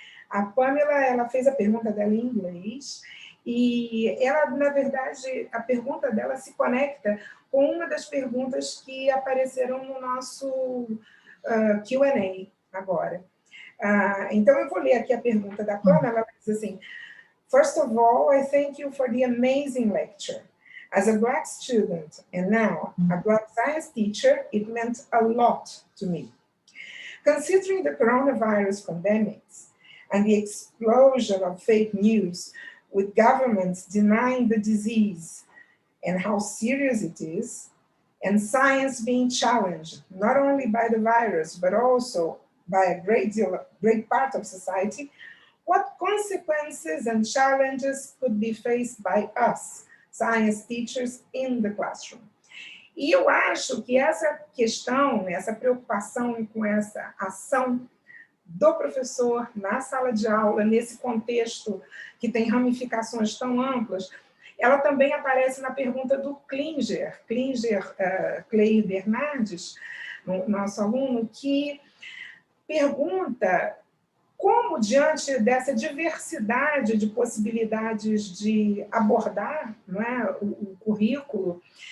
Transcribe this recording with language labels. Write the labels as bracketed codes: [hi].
[pt] A Pamela, ela fez a pergunta dela em inglês, e ela, na verdade, a pergunta dela se conecta com uma das perguntas que apareceram no nosso Q&A agora. Então, eu vou ler aqui a pergunta da Pamela. Ela diz assim: [en] First of all, I thank you for the amazing lecture. As a Black student and now a Black science teacher, it meant a lot to me. Considering the coronavirus pandemics and the explosion of fake news, with governments denying the disease and how serious it is, and science being challenged, not only by the virus, but also by a great part of society, what consequences and challenges could be faced by us, science teachers, in the classroom? [pt] E eu acho que essa questão, essa preocupação com essa ação do professor na sala de aula, nesse contexto que tem ramificações tão amplas, ela também aparece na pergunta do Klinger Cleio Bernardes, nosso aluno, que pergunta como, diante dessa diversidade de possibilidades de abordar, não é, o currículo,